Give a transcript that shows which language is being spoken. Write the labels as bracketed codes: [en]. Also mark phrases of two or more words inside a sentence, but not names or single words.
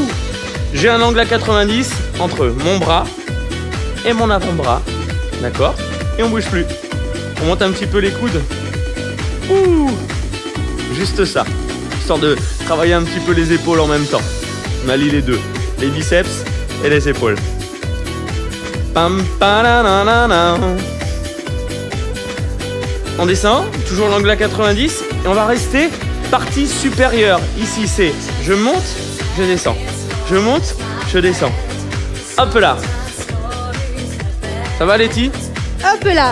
[fr] J'ai un angle à 90 entre mon bras et mon avant-bras. D'accord? Et on bouge plus. On monte un petit peu les coudes. Ouh. Juste ça. Histoire de travailler un petit peu les épaules en même temps. On allie les deux. Les biceps et les épaules. Pam, pa-na-na-na-na. On descend, toujours l'angle à 90. Et on va rester partie supérieure. Ici, c'est je monte, je descends. Je monte, je descends. Hop là. Ça va, Letty? Hop là.